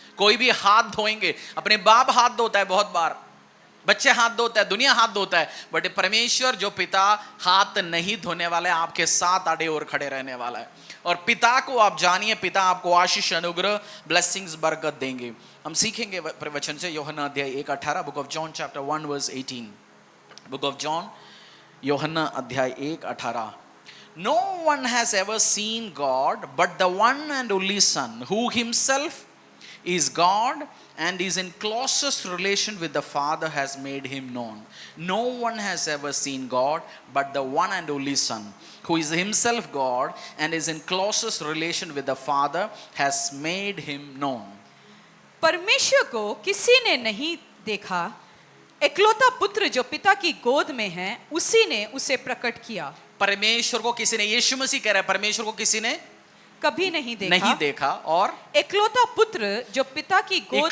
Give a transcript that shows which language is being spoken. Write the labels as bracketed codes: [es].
[hi] कोई भी हाथ धोएंगे, अपने बाप हाथ धोता है, बहुत बार बच्चे हाथ धोता है, दुनिया हाथ धोता है, बट परमेश्वर जो पिता हाथ नहीं धोने वाला है, आपके साथ आड़े और खड़े रहने वाला है। और पिता को आप जानिए, पिता आपको आशीष अनुग्रह ब्लेसिंग्स बरकत देंगे। हम सीखेंगे वचन से यूहन्ना अध्याय 1:18, [en] Book of John chapter 1 verse 18। Book of John, [hi] यूहन्ना अध्याय 1:18। [en] No one has ever seen God but the one and only Son, who himself is God and is in closest relation with the Father, has made him known. No one has ever seen God but the one and only Son, who is himself God and is in closest relation with the Father, has made him known. [hi] परमेश्वर को किसी ने नहीं देखा, एकलौता पुत्र जो पिता की गोद में है, उसी ने उसे प्रकट किया। परमेश्वर को किसी ने, यीशु मसीह कह रहा है, परमेश्वर को किसी ने कभी नहीं देखा, और एकलौता पुत्र जो पिता की गोद